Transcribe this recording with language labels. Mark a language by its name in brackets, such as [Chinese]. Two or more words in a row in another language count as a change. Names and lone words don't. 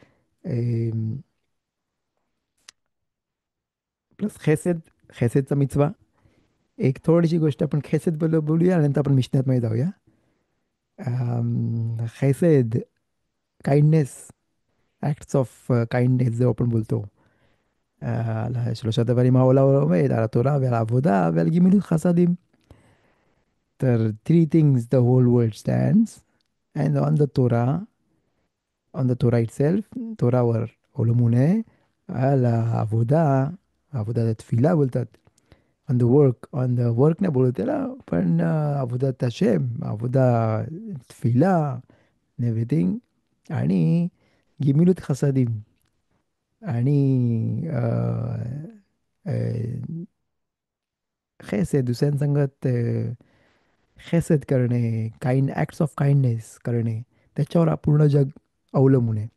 [Marathi] प्लस खेसेद, खेसेदचा मिचवा. एक थोडीशी गोष्ट आपण खेसेद बोलूया, नंतर आपण मिशनात जाऊया. खेसेद, काइंडनेस, [English] acts of kindness [Marathi] जो आपण बोलतो. [Hebrew] שלושה דברים העולם עומד, על התורה ועל העבודה ועל גמילות חסדים. [English] तर three things the whole world stands, and on the Torah itself, [Marathi] तोरावर अवलंबून आहे. [Hebrew] על העבודה, עבודת התפילה बोलतात. [English] on the work [Marathi] नाही बोलत त्याला, पण [Hebrew] עבודת השם, עבודה, תפילה, [English] everything. [Marathi] आणि [Hebrew] גמילות חסדים, [Marathi] आणि खैसेद, दुसऱ्यांसंगत खैसेद करणे, [English] acts of kindness [Marathi] करणे, त्याच्यावर पूर्ण जग अवलंबून आहे.